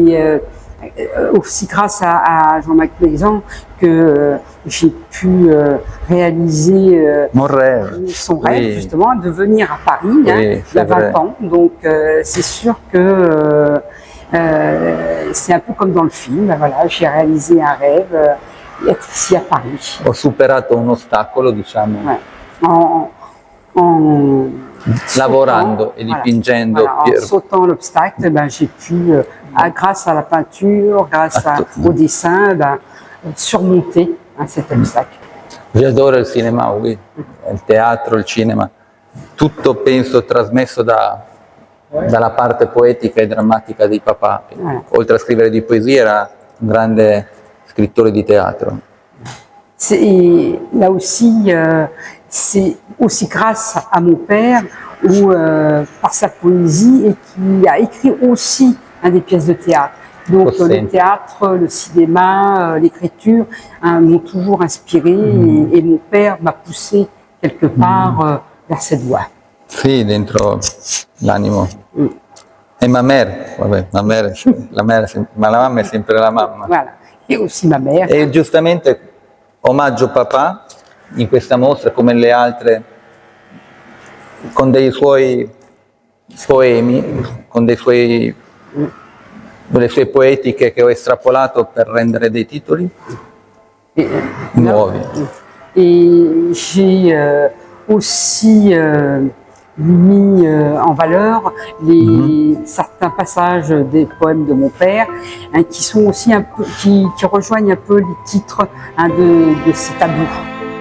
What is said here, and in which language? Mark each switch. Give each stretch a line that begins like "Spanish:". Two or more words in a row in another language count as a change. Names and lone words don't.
French: Oui, aussi grâce à Jean-Marc Maison que j'ai pu réaliser Mon rêve. son rêve, Oui. justement, de venir à Paris, Oui, il y a c'est 20 vrai. ans. Donc, c'est sûr que c'est un peu comme dans le film. Voilà, j'ai réalisé un rêve, être ici à Paris.
Italian: Ho superato un ostacolo, diciamo,
French: Ouais. En
Italian: lavorando
French: sautant,
Italian: e dipingendo.
French: voilà, en sautant l'obstacle, ben, j'ai pu, grâce à la peinture, grâce au dessin, ben, surmonter cet obstacle.
Italian: Io adoro il cinema, il teatro, il cinema, tutto penso trasmesso dalla parte poetica e drammatica di papà. Oltre a scrivere di poesia era un grande scrittore di teatro.
French: Là aussi, c'est aussi grâce à mon père, ou par sa poésie, et qui a écrit aussi des pièces de théâtre. Donc le théâtre, le cinéma, l'écriture m'ont toujours inspiré, et mon père m'a poussé quelque part vers cette voie.
Italian: Sì, dentro l'animo. E ma la mamma è sempre la mamma.
French: Voilà. Et aussi ma mère.
Italian: E giustamente omaggio papà in questa mostra, come le altre, con dei suoi poemi, con delle sue poetiche che ho estrapolato per rendere dei titoli nuovi.
French: Et j'ai aussi mis en valeur certains passages des poèmes de mon père, qui sont aussi un peu, qui rejoignent un peu les titres de ces tableaux.